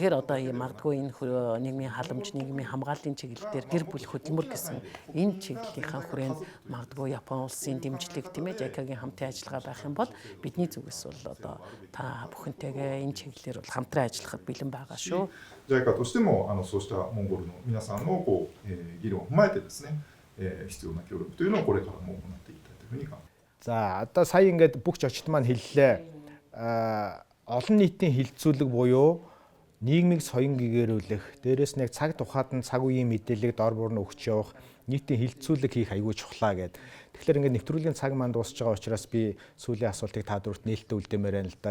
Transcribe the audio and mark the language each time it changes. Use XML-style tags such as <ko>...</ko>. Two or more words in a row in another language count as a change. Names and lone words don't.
<mn>Тэгэхээр одоо магадгүй энэ нийгмийн халамж, нийгмийн хамгааллын чиглэлээр гэр бүл хөдөлмөр гэсэн энэ чиглэлийнхаа хүрээнд магадгүй Япон улсын дэмжлэг тийм ээ JICA-гийн хамтын ажиллагаа байх юм бол бидний зүгээс бол одоо та бүхэнтэйгээ энэ чиглэлээр бол хамтран ажиллахад бэлэн байгаа шүү.</mn> <ja>JICA としてもそうしたモンゴルの皆さんの議論を踏まえてですね、必要な協力というのをこれからも行っていきたいというふうに考えます。</ja> <mn>За одоо сая ингээд бүх зочид маань хэллээ. Олон нийтийн хилцүүлэг буюу нийгмийг соён гэгэрүүлэх, дээрээс нэг цаг тухайд нь цаг үеийн мэдээллийг дор бүр нь өгч явах, нийтийн хилцүүлэг хийх аягүй чухлаа гэд. Тэгэхээр ингээд нэвтрүүлгийн цаг маань дуусж байгаа учраас би сүүлийн асуултыг та дөрөвт нээлттэй үлдээмээр байна л да.</mn>